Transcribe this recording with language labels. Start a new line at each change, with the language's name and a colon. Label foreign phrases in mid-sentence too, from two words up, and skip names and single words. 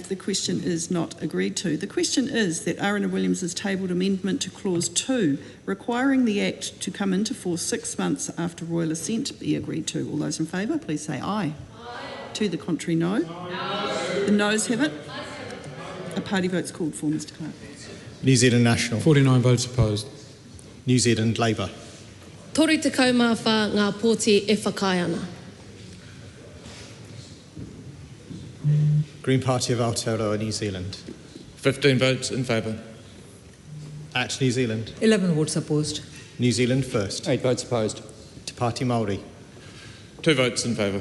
English: The question is not agreed to. The question is that Arana Williams' tabled amendment to Clause 2, requiring the Act to come into force 6 months after royal assent, be agreed to. All those in favour, please say aye. To the contrary, no. The noes have it. A party vote's called for, Mr Clerk. New Zealand National. 49 votes opposed. New Zealand Labour.
Māori: Toru te kaumawha ngā pōti e whakai ana.
English: Green Party of Aotearoa, New Zealand. 15 votes in favour. Act New Zealand. 11 votes opposed. New Zealand First. 8 votes opposed. Te Party Māori. 2 votes in favour.